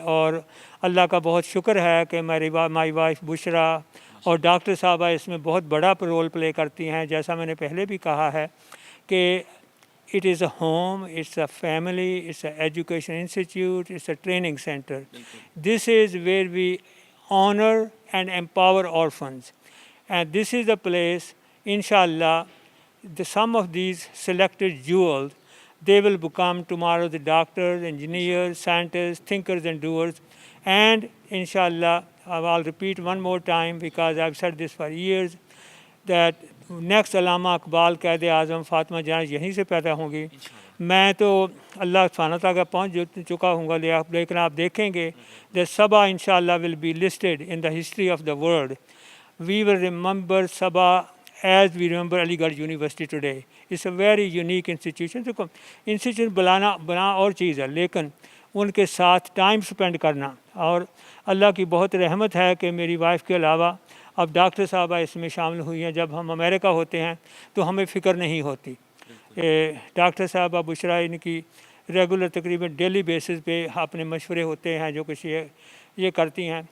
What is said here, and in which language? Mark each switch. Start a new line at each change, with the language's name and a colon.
Urdu: اور اللہ کا بہت شکر ہے کہ مائی وائف بشرا اور ڈاکٹر صاحبہ اس میں بہت بڑا رول پلے کرتی ہیں. جیسا میں نے پہلے بھی کہا ہے کہ
English: It is a home, it's a family, it's a education institute, it's a training centre. This is where we honor and empower orphans, and this is the place inshallah some of these selected jewels, they will become tomorrow the doctors, engineers, scientists, thinkers and doers. And inshallah I'll repeat one more time because I've said this for years that next Allama Iqbal Quaid Azam Fatima جان
Urdu: یہیں سے پیدا ہوں گی. میں تو اللہ سبحانہ تعالیٰ کا پہنچ چکا ہوں گا، لیکن آپ دیکھیں گے
English: that Sabah inshallah will be listed in the history of the world. We will remember Sabah as we remember Aligarh university today. It's a very unique institution.
Urdu: دیکھو انسٹیٹیوشن بنا اور چیز ہے، لیکن ان کے ساتھ ٹائم سپینڈ کرنا. اور اللہ کی بہت رحمت ہے کہ میری وائف کے علاوہ اب ڈاکٹر صاحبہ اس میں شامل ہوئی ہیں. جب ہم امریکہ ہوتے ہیں تو ہمیں فکر نہیں ہوتی. ڈاکٹر صاحبہ بشرا ان کی ریگولر تقریباً ڈیلی بیسس پہ اپنے مشورے ہوتے ہیں جو کچھ یہ کرتی ہیں.